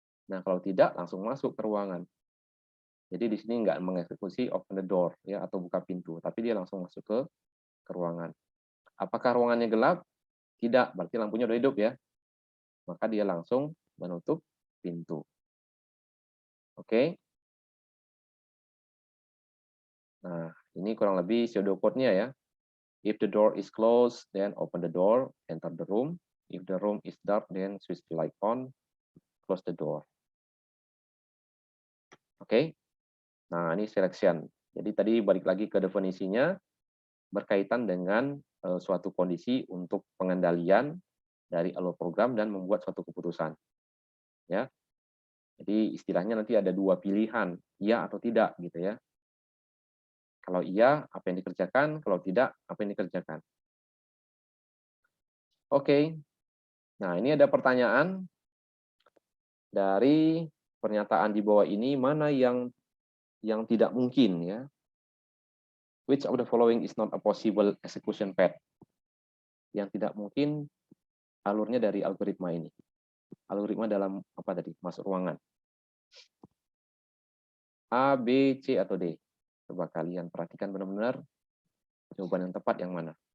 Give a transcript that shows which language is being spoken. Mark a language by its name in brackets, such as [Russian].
[Indonesian] Nah, kalau tidak, langsung masuk ke ruangan. Jadi di sini nggak mengeksekusi open the door ya atau buka pintu, tapi dia langsung masuk ke ruangan. Apakah ruangannya gelap? Tidak, berarti lampunya udah hidup ya. Maka dia langsung menutup pintu. Oke. Nah, ini kurang lebih pseudocode-nya ya. [English] If the door is closed, then open the door, enter the room. If the room is dark, then switch the light on, close the door. [Indonesian] Oke. Nah, ini selection. Jadi tadi balik lagi ke definisinya, berkaitan dengan suatu kondisi untuk pengendalian dari alur program dan membuat suatu keputusan. Ya. Jadi istilahnya nanti ada dua pilihan, iya atau tidak gitu ya. Kalau iya, apa yang dikerjakan? Kalau tidak, apa yang dikerjakan? Oke. Nah, ini ada pertanyaan dari pernyataan di bawah ini, mana yang tidak mungkin ya. [English] Which of the following is not a possible execution path? [Indonesian] Yang tidak mungkin alurnya dari algoritma ini. Algoritma dalam apa tadi? Masuk ruangan. A, B, C, atau D? Coba kalian perhatikan benar-benar jawaban yang tepat yang mana.